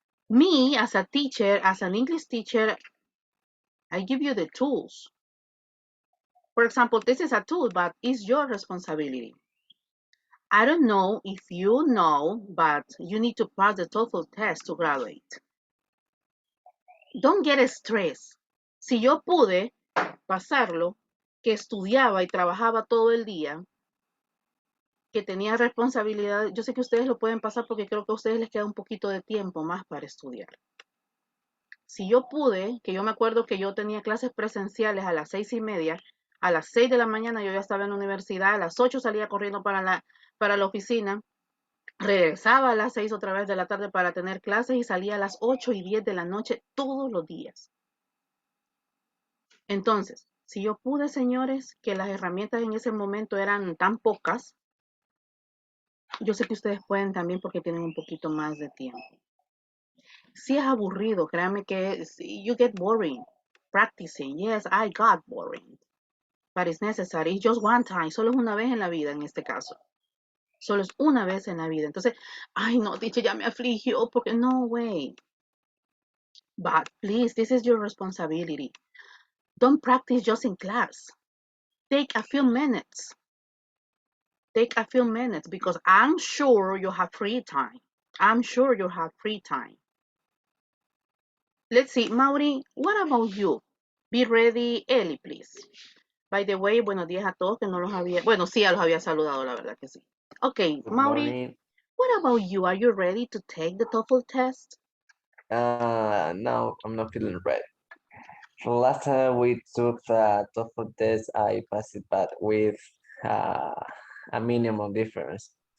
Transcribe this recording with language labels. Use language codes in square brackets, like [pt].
[en] Me, as a teacher, as an English teacher, I give you the tools. For example, this is a tool, but it's your responsibility. I don't know if you know, but you need to pass the TOEFL test to graduate. Don't get stressed. [es] Si yo pude pasarlo, que estudiaba y trabajaba todo el día, que tenía responsabilidad, yo sé que ustedes lo pueden pasar porque creo que a ustedes les queda un poquito de tiempo más para estudiar. Si yo pude, que yo me acuerdo que yo tenía clases presenciales a las 6:30, a las 6 de la mañana yo ya estaba en la universidad, a las 8 salía corriendo para la oficina, regresaba a las 6 otra vez de la tarde para tener clases y salía a las 8:10 de la noche todos los días. Entonces, si yo pude, señores, que las herramientas en ese momento eran tan pocas, yo sé que ustedes pueden también porque tienen un poquito más de tiempo. Si es aburrido, créanme que [en] you get boring practicing. Yes, I got boring. But it's necessary. It's just one time. [es] Solo es una vez en la vida en este caso. Solo es una vez en la vida. Entonces, ay no, teacher, ya me afligió porque [en] no way. But please, this is your responsibility. Don't practice just in class. Take a few minutes. Take a few minutes because I'm sure you have free time. I'm sure you have free time. Let's see, Mauri, what about you? Be ready, Ellie, please. By the way, [es] buenos días a todos que no los había, bueno, sí, ya los había saludado, la verdad que sí. [en] Okay, Good Mauri, morning. what about you? Are you ready to take the TOEFL test? No, I'm not feeling ready. Last time we took the TOEFL test, I passed it, but with uh, a minimum difference.